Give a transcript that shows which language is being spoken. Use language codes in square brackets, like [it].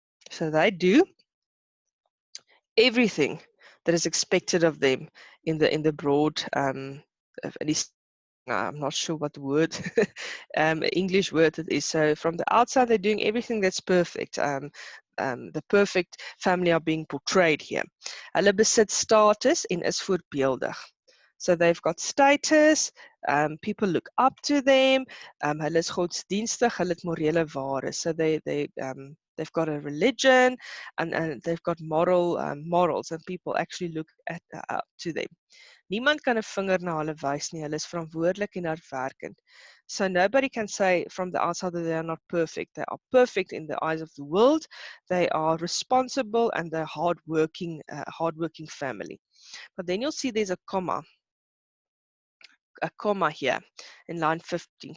[en] So they do everything that is expected of them in the broad I'm not sure what word English word it is. So from the outside they're doing everything that's perfect. The perfect family are being portrayed here. [af] Hulle besit status en is voorbeeldig. [en] So they've got status, people look up to them, [af] hulle is godsdienstig, hulle het morele ware. [en] So they've got a religion and they've got morals and people actually look up to them. [af] Niemand kan 'n vinger na hulle wys nie. Hulle is verantwoordelik en hardwerkend. [en] So nobody can say from the outside that they are not perfect. They are perfect in the eyes of the world. They are responsible and they're hardworking family. But then you'll see there's a comma here in line 15.